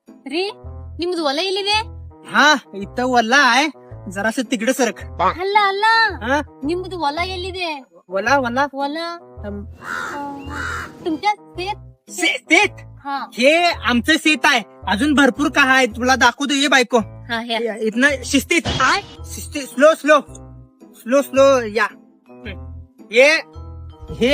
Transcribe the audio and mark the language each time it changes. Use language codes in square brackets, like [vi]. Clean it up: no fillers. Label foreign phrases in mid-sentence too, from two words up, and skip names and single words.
[kn] ರೀ ನಿಮ್ದು ಹೊಲ ಎಲ್ಲಿದೆ? [mr] हा इथं वल्ला आहे जरासं तिकडे सरक. [kn] ಅಲ್ಲ ಅಲ್ಲ [mr] हा [kn] ನಿಮ್ದು ಹೊಲ ಎಲ್ಲಿದೆ? [mr] वला वला ಹೊಲ तुमच्या शेत हा हे आमचं शेत आहे. अजून भरपूर काय आहे तुला दाखवतो. ये बायको हा हे इथनं शिस्तीत शिस्तीत स्लो स्लो स्लो स्लो या ये हे